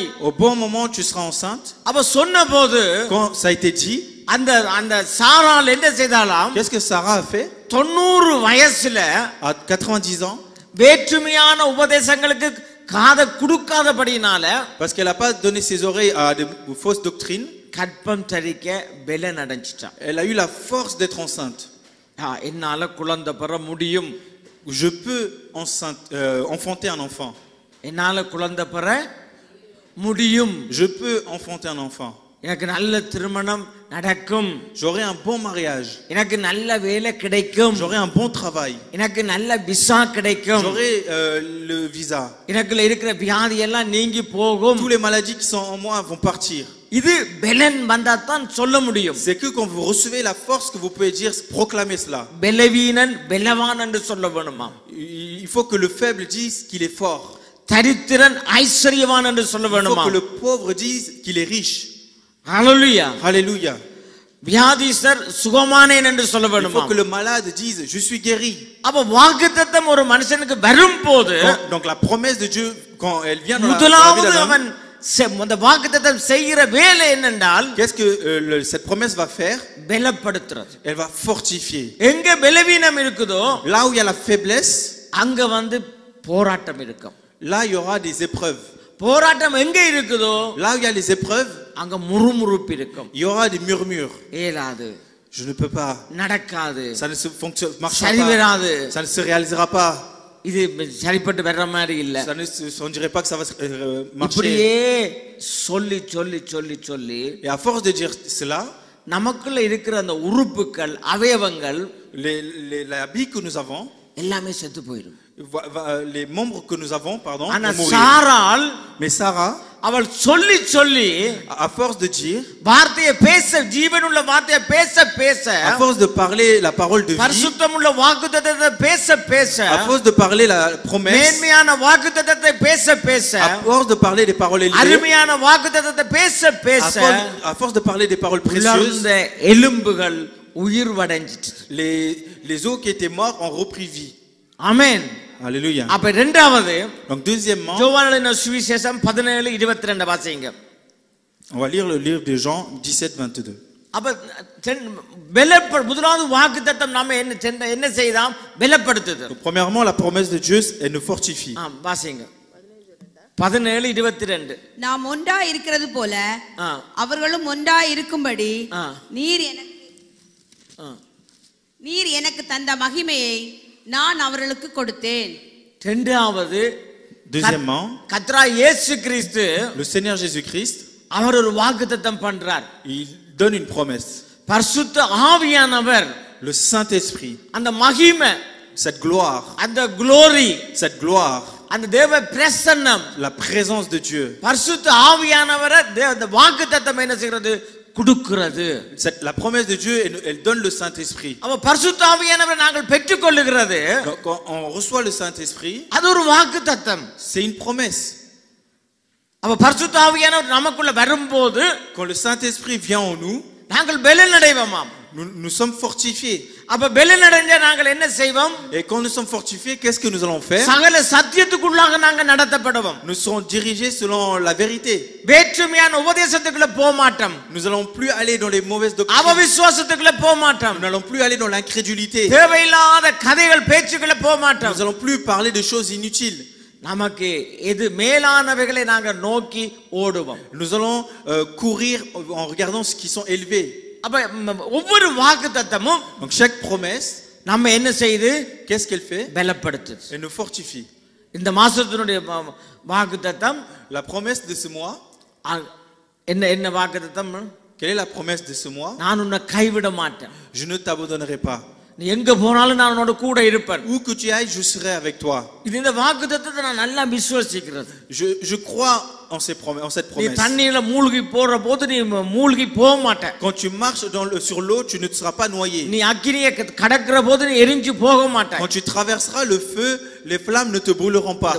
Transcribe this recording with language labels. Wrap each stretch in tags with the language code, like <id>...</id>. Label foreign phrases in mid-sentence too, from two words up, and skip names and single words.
<fr>Au bon moment tu seras enceinte.</fr> <ta>அப்ப சொன்னபோது</ta> <fr>Quand ça a été dit,</fr> <ta>அந்த அந்த சாராள் என்ன செய்தாலாம்?</ta> <fr>qu'est-ce que Sarah a fait?</fr> <ta>90 வயசுல</ta> <fr>À 90 ans,</fr> <ta>வேற்றுமையான உபதேசங்களுக்கு காதை கொடுக்காதபடினால,</ta> <fr>parce qu'elle n'a pas donné ses oreilles à de fausses doctrines,</fr> <ta>கற்பம் தரிக்க பலன் அடைஞ்சிட்டான்.</ta> <fr>elle a eu la force d'être enceinte.</fr> <ta>என்னால குழந்தை பெற முடியும்.</ta> <fr>Je peux enfanter un enfant.</fr> <ta>என்னால குழந்தை பெற முடியும்.</ta> <fr>Je peux enfanter un enfant.</fr> <ta>எனக்கு நல்ல திருமணம் நடக்கும்.</ta> <fr>J'aurai un bon mariage.</fr> <ta>எனக்கு நல்ல வேலை கிடைக்கும்.</ta> <fr>J'aurai un bon travail.</fr> <ta>எனக்கு நல்ல விசா கிடைக்கும்.</ta> <fr>J'aurai le visa.</fr> <ta>எனக்குள்ள இருக்கிற வியாதி எல்லாம் நீங்கி போகும்.</ta> <fr>Tous les maladies qui sont en moi vont partir.</fr> <ta>இது பலன் வந்தா தான் சொல்ல முடியும்.</ta> <fr>C'est que quand vous recevez la force que vous pouvez dire, proclamer cela.</fr> <ta>பலவீனன் பலவான் என்று சொல்ல வேணுமா?</ta> <fr>Il faut que le faible dise qu'il est fort.</fr> <ta>தரித்திரன் ஐஸ்வரியவான் என்று சொல்ல</ta> <fr>Il faut</fr> <ta>வேணுமா?</ta> <fr>que le pauvre dise qu'il est riche.</fr> <ta>ஹalleluya.</ta> <fr>Alléluia.</fr> <ta>வியாதிஸ்தர் சுகமானேன் என்று சொல்ல</ta> <fr>Il</fr> <ta>வேணுமா?</ta> <fr>faut que le malade dise je suis guéri.</fr> <ta>அப்ப வாக்குத்தத்தம் ஒரு மனுஷனுக்கு வரும்போது,</ta> <fr>Donc la promesse de Dieu quand elle vient dans la vie</fr> <ta>முதலாவது</ta> <fr>d'un homme,</fr> <ta>அவன் அந்த வாக்குத்தத்தம் செய்கிற வேலை என்னென்றால்,</ta> <fr>qu'est-ce que cette promesse va faire?</fr> <ta>பலப்படுத்துறது.</ta> <fr>Elle va fortifier.</fr> <ta>எங்க பலவீனம் இருக்குதோ</ta> <fr>Là où il y a la faiblesse,</fr> <ta>அங்க போராட்டம் இருக்கும்.</ta> <fr>là il y aura des épreuves.</fr> <ta>போராட்டம் எங்க இருக்குதோ</ta> <fr>Là où il y a les épreuves,</fr> <ta>அங்க முறுமுறுப்பு இருக்கும்.</ta> <fr>il y aura des murmures.</fr> <ta>ஏலாது,</ta> <fr>Je ne peux pas.</fr> <ta>நடக்காது,</ta> <fr>Ça ne se marchera</fr> <ta>சரி</ta> <fr>pas.</fr> <ta>வராது,</ta> <fr>Ça ne se réalisera pas.</fr> <ta>இது சரிப்பட்டு வர்ற மாதிரி இல்ல.</ta> <fr>On dirait pas que ça va marcher.</fr> <ta>இப்படியே சொல்லி சொல்லி சொல்லி சொல்லி</ta> <fr>Et à force de dire cela,</fr> <ta>நமக்குள்ள இருக்கிற அந்த உறுப்புகள் அவயவங்கள்</ta> <fr>la vie que nous avons,</fr> <ta>எல்லாமே செத்து போயிடும்.</ta> <fr>les membres que nous avons, pardon,</fr> <ta>ஆனா</ta> <fr>vont mourir.</fr> <ta>சாராள்</ta> <fr>Mais Sarah,</fr> <ta>அவள் சொல்லி சொல்லி</ta> <fr>à force de dire,</fr> <ta>வார்த்தையை பேச, ஜீவனுள்ள வார்த்தையை பேச பேச,</ta> <fr>à force de parler la parole de vie,</fr> <ta>பரிசுத்தமுள்ள வாக்குத்தத்தத்தை பேச பேச,</ta> <fr>à force de parler la promesse,</fr> <ta>மேன்மையான வாக்குத்தத்தத்தை பேச பேச,</ta> <fr>à force de parler des paroles élevées,</fr> <ta>அருமையான வாக்குத்தத்தத்தை பேச பேச,</ta> <fr>à force de parler des paroles précieuses,</fr> <ta>எலும்புகள் உயிர்வடைஞ்சிட்டு,</ta> <fr>les os qui étaient morts ont repris vie.</fr> <ta>ஆமென்.</ta> <fr>Alléluia.</fr> <ta>அப்ப இரண்டாவது,</ta> <fr>Donc deuxièmement,</fr> <ta>யோவானின் சுவிசேஷம் 17:22 வாசிங்க.</ta> <fr>on va lire le livre de Jean 17:22.</fr> <ta>அப்ப முதலாவது வாக்குத்தத்தம் நாம என்ன செய்தாம்? பலப்படுத்துது.</ta> <fr>Premièrement, la promesse de Dieu, elle nous fortifie.</fr> <ta>வாசிங்க. 17:22. நாம் ஒன்றா இருக்கிறது போல அவர்களும் ஒன்றா இருக்கும்படி நீர் எனக்கு தந்த மகிமையை நான் அவர்களுக்கு கொடுத்தேன். இரண்டாவது,</ta> <fr>Deuxièmement,</fr> <ta>கர்த்தராகிய இயேசு கிறிஸ்து,</ta> <fr>le Seigneur Jésus-Christ,</fr> <ta>அவர் ஒரு வாக்குத்தத்தம் பண்றார்.</ta> <fr>il donne une promesse.</fr> <ta>பரிசுத்த ஆவியானவர்,</ta> <fr>Le Saint-Esprit,</fr> <ta>அந்த மகிமை,</ta> <fr>cette gloire,</fr> <ta>அந்த glory,</ta> <fr>cette gloire,</fr> <ta>அந்த தேவ பிரசன்னம்,</ta> <fr>la présence de Dieu,</fr> <ta>பரிசுத்த ஆவியானவரை அந்த வாக்குத்தத்தம் என்ன செய்கிறது? கொடுக்கிறது.</ta> <fr>la promesse de Dieu, elle donne le Saint-Esprit.</fr> <ta>அப்ப பரிசுத்த ஆவியானவரை நாங்கள் பெற்றுக்கொள்ளுகிறது.</ta> <fr>Donc, quand on reçoit le Saint-Esprit,</fr> <ta>அது ஒரு வாக்குத்தத்தம்.</ta> <fr>c'est une promesse.</fr> <ta>அப்ப பரிசுத்த ஆவியானவர் நமக்குள்ள வரும்போது,</ta> <fr>Quand le Saint-Esprit vient en nous,</fr> <ta>நாங்கள் பலன் அடைவோம்.</ta> <fr>nous sommes fortifiés.</fr> <ta>அப்ப பலன் அடைஞ்சா நாங்கள் என்ன செய்வோம்?</ta> <fr>Et quand nous sommes fortifiés, qu'est-ce que nous allons faire?</fr> <ta>சகல சத்தியத்துக்குள்ளாக நாங்கள் நடத்தப்படுவோம்.</ta> <fr>Nous serons dirigés selon la vérité.</fr> <ta>வேற்றுமையான உபதேசத்துக்குள்ள போக மாட்டோம்.</ta> <fr>Nous n'allons plus aller dans les mauvaises doctrines.</fr> <ta>அவவிசுவாசத்துக்குள்ள போக மாட்டோம்.</ta> <fr>Nous n'allons plus aller dans l'incrédulité.</fr> <ta>தேவையில்லாத கதைகள் பேச்சுக்குள்ள போக மாட்டோம்.</ta> <fr>Nous n'allons plus parler de choses inutiles.</fr> <ta>நமக்கு எது மேலானவைகளை நாங்கள் நோக்கி ஓடுவோம்.</ta> <fr>Nous allons courir en regardant ce qui sont élevés.</fr> <ta>அப்ப ஒவ்வொரு வாக்குத்தத்தமும்,</ta> <fr>Donc chaque promesse,</fr> <ta>நம்ம என்ன செய்து?</ta> <fr>qu'est-ce qu'elle fait?</fr> <ta>பலப்படுத்துது.</ta> <fr>Elle nous fortifie.</fr> <ta>இந்த மாசத்தினுடைய வாக்குத்தத்தம்</ta> <fr>La promesse de ce mois,</fr> <ta>என்ன வாக்குத்தத்தம்?</ta> <fr>quelle est la promesse de ce mois?</fr> <ta>நான் உன்னை கைவிட மாட்டேன்.</ta> <fr>Je ne t'abandonnerai pas.</fr> <ta>நீ எங்க போனாலும் நான் உன்னோட கூட இருப்பேன்.</ta> <fr>Où que tu ailles, je serai avec toi.</fr> <ta>இந்த வாக்குத்தத்தத்தை நான் நல்லா விசுவாசிக்கிறேன்.</ta> <fr>Je crois en cette</fr> <ta>நீ</ta> <fr>promesse.</fr> <ta>தண்ணீர்ல மூழ்கி போற போது நீ மூழ்கி போக மாட்ட.</ta> <fr>Quand tu marches sur l'eau, tu ne seras pas noyé.</fr> <ta>நீ அக்கினியை கடக்கிற போது நீ எரிஞ்சு போக மாட்ட.</ta> <fr>Quand tu traverseras le feu, les flammes ne te brûleront pas.</fr>